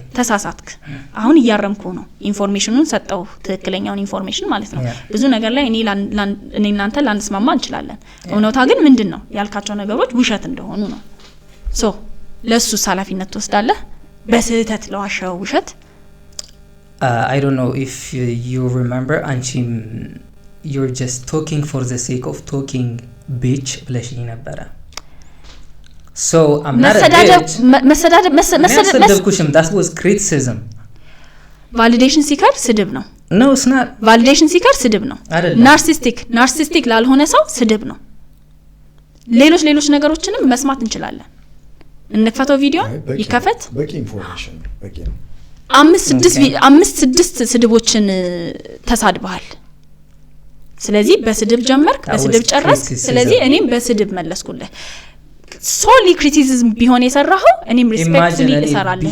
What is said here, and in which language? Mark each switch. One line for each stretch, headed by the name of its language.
Amharic: ተሳሳትክ አሁን እያረምኩ ነው ኢንፎርሜሽኑን ሰጠው ትክክለኛውን ኢንፎርሜሽን ማለት ነው ብዙ ነገር ላይ እኔ እናንተ ላንስማማ እንችላለን እውነታ ግን ምንድነው ያልካቸው ነገሮች ውሸት እንደሆኑ ነው ሶ ለሱ ኃላፊነት ትወስዳለህ በስህተት ለዋሸው ውሸት
English: I don't know if you remember
Amharic: አንቺም
English: you're just talking for the sake of talking bitch
Amharic: ብለሽኝ ነበረ
English: so I'm not a bitch
Amharic: መሰዳደብኩሽም
English: that was criticism
Amharic: validation seeker ስድብ ነው
English: no it's not
Amharic: validation seeker ስድብ ነው narcissistic ላልሆነ ሰው ስድብ ነው ሌሎች ነገሮችንም መስማት እንችላለን እንከፈተው ቪዲዮ ይከፈት በቂ ኢንፎርሜሽን በቂ ነው 5-6 ስድቦችን ተሳድበሃል ስለዚህ በስድብ ጀመርክ በስድብ ጨረስክ ስለዚህ እኔም በስድብ መለስኩልህ ሶሊ ክሪቲሲዝም ቢሆን የሰራኸው እኔም ሪስፔክትሊ እሰራለሁ